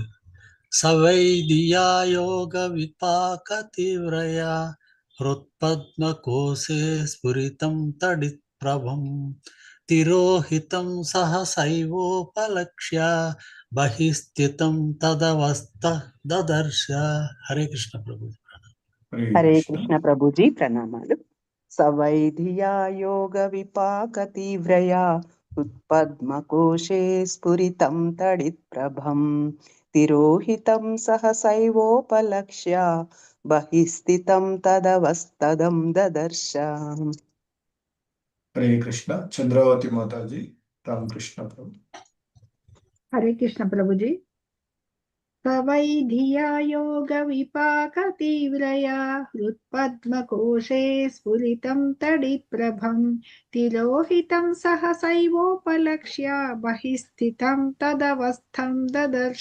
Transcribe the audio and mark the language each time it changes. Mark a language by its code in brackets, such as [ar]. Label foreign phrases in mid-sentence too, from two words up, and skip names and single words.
[sa] सवैधिया योग विपाक तीव्रया हृत्पद्मकोशे स्फुरितं तडित् प्रभं तिरोहितं सहसैवोपलक्ष्य बहिःस्थितं तदवस्थं ददर्श. [te] హరే కృష్ణ ప్రభుజీ. హరే హరే కృష్ణ. కృష్ణ ప్రభుజీ. ప్రణామాలు. [sa] सवैधिया योगविपाकतीव्रया उत्पद्मकोशे स्फुरितं तडित्प्रभं तिरोहितं सहसैवोपलक्ष्य बहिस्थितं तदवस्तदं ददर्श। [hi] हरे कृष्ण। चंद्रावती माता जी। रामकृष्ण प्रभु। हरे कृष्ण प्रभु जी। [sa] सवैधिया योगविपाकतीव्रया हृत्पद्मकोशे स्फुरितं तडित्प्रभं तिरोहितं सहसैवोपलक्ष्य बहिस्थितं तदवस्थं ददर्श।